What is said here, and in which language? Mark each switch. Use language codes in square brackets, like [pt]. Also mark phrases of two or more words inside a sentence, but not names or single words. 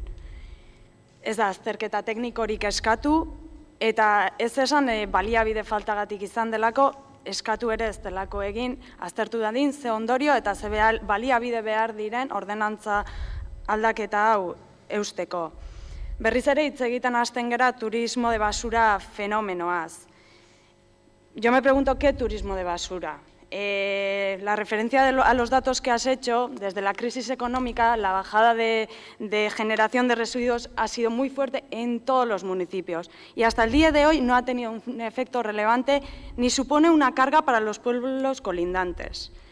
[eu] Ez da azterketa teknikorik eskatu eta ez esan baliabide faltagatik izan delako, eskatu ere ez delako egin, aztertu dadin ze ondorio eta ze baliabide behar diren ordenantza aldaketa hau eusteko. Berriz ere hitz egiten hasten gara [es] turismo de basura [eu] fenomenoaz. [es] Yo me pregunto qué turismo de basura. La referencia a los datos que has hecho, desde la crisis económica, la bajada de generación de residuos ha sido muy fuerte en todos los municipios y hasta el día de hoy no ha tenido un efecto relevante ni supone una carga para los pueblos colindantes.